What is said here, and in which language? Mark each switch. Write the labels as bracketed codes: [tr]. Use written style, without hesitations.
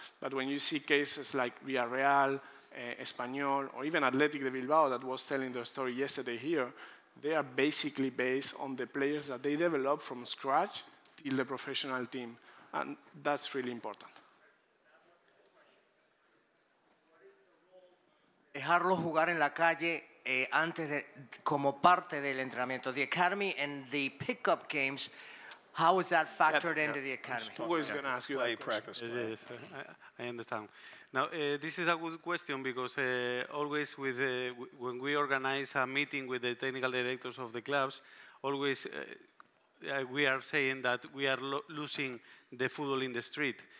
[en] But when you see cases like Villarreal, Espanyol, or even Athletic de Bilbao that was telling their story yesterday here, they are basically based on the players that they develop from scratch till the professional team. And that's really important. [es] Dejarlo jugar en la calle antes de, como parte del entrenamiento. [en] The academy and the pickup games, how is that factored into the academy? Hugo is going to ask you that practice. Yes, I understand. Now, this is a good question because always when we organize a meeting with the technical directors of the clubs, always we are saying that we are losing the football in the street.